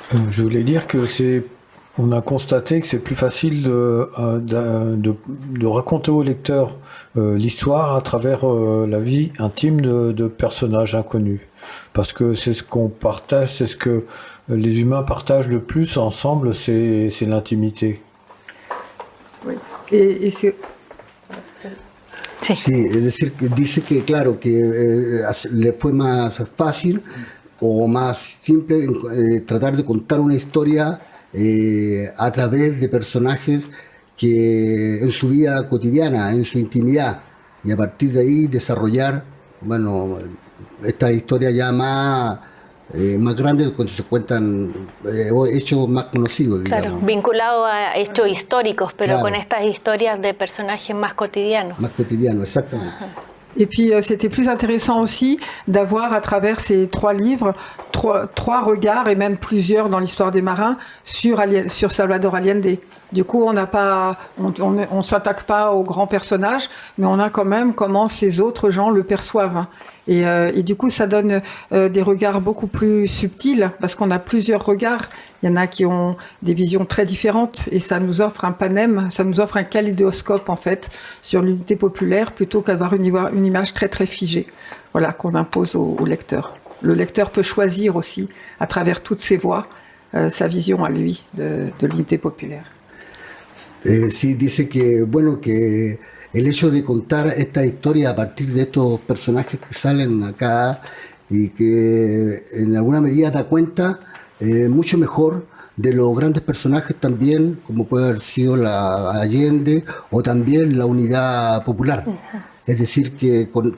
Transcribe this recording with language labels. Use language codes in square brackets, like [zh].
[fr] Je voulais dire que on a constaté que c'est plus facile de raconter au lecteur l'histoire à travers la vie intime de personnages inconnus. Parce que c'est ce qu'on partage, c'est ce que les humains partagent le plus ensemble, c'est l'intimité. Oui. Et c'est... [es] Sí, es decir, que dice que claro, que le fue más fácil o más simple tratar de contar una historia a través de personajes que en su vida cotidiana, en su intimidad, y a partir de ahí desarrollar, bueno, esta historia ya más grandes cuando se cuentan hechos más conocidos, digamos. Claro, vinculado a hechos históricos, pero claro, con estas historias de personajes más cotidianos. Más cotidianos, exactamente. Ajá. [fr] Et puis c'était plus intéressant aussi d'avoir à travers ces 3 livres trois regards, et même plusieurs dans l'histoire des marins, sur Salvador Allende. Du coup, on s'attaque pas aux grands personnages, mais on a quand même comment ces autres gens le perçoivent. Et du coup, ça donne des regards beaucoup plus subtils, parce qu'on a plusieurs regards. Il y en a qui ont des visions très différentes, et ça nous offre un panème, ça nous offre un kaléidoscope, en fait, sur l'unité populaire, plutôt qu'avoir une image très très figée, voilà, qu'on impose au lecteur. Le lecteur peut choisir aussi, à travers toutes ses voix, sa vision à lui de l'unité populaire. [es] Sí, dice que, bueno, que el hecho de contar esta historia a partir de estos personajes que salen acá y que en alguna medida da cuenta mucho mejor de los grandes personajes también, como puede haber sido la Allende o también la Unidad Popular. Es decir, que